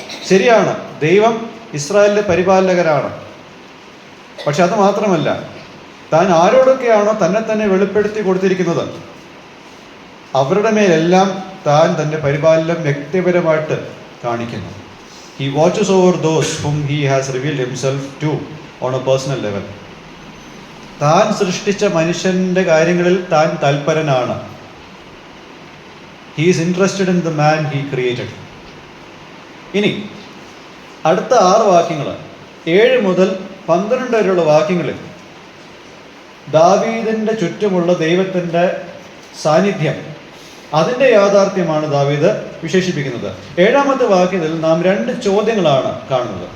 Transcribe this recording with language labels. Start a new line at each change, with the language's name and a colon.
Malayalam: ശരിയാണ്, ദൈവം ഇസ്രായേലിൻ്റെ പരിപാലകരാണ്. പക്ഷെ അത് മാത്രമല്ല, താൻ ആരോടൊക്കെയാണോ തന്നെ തന്നെ വെളിപ്പെടുത്തി കൊടുത്തിരിക്കുന്നത് അവരുടെ മേലെല്ലാം താൻ തൻ്റെ പരിപാലനം വ്യക്തിപരമായിട്ട് കാണിക്കുന്നു.
English: He watches over those whom he has revealed himself to on a personal level.
Malayalam: താൻ സൃഷ്ടിച്ച മനുഷ്യൻ്റെ കാര്യങ്ങളിൽ താൻ തൽപരനാണ്.
English: He is interested in the man he created.
Malayalam: ഇനി അടുത്ത 6 വാക്യങ്ങൾ, 7 മുതൽ 12 വരെയുള്ള വാക്യങ്ങളിൽ ദാവീദിൻ്റെ ചുറ്റുമുള്ള ദൈവത്തിൻ്റെ സാന്നിധ്യം, അതിൻ്റെ യാഥാർത്ഥ്യമാണ് ദാവീദ് വിശേഷിപ്പിക്കുന്നത്. 7-ാമത്തെ വാക്യത്തിൽ നാം 2 ചോദ്യങ്ങളാണ് കാണുന്നത്.